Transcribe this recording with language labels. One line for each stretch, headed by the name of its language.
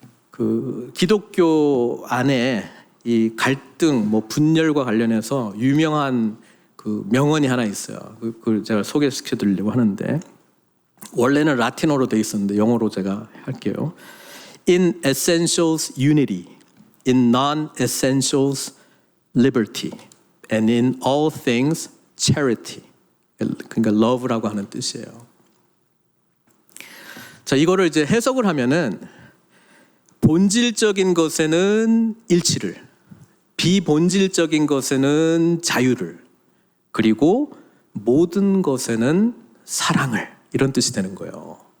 Korean: 그 기독교 안에 이 갈등, 뭐 분열과 관련해서 유명한 그 명언이 하나 있어요. 그걸 제가 소개시켜 드리려고 하는데, 원래는 라틴어로 되어 있었는데 영어로 제가 할게요.
English: In essentials unity, in non-essentials liberty, and in all things charity.
Korean: 그러니까 love라고 하는 뜻이에요. 자, 이거를 이제 해석을 하면은 본질적인 것에는 일치를, 비본질적인 것에는 자유를, 그리고 모든 것에는 사랑을, 이런 뜻이 되는 거예요.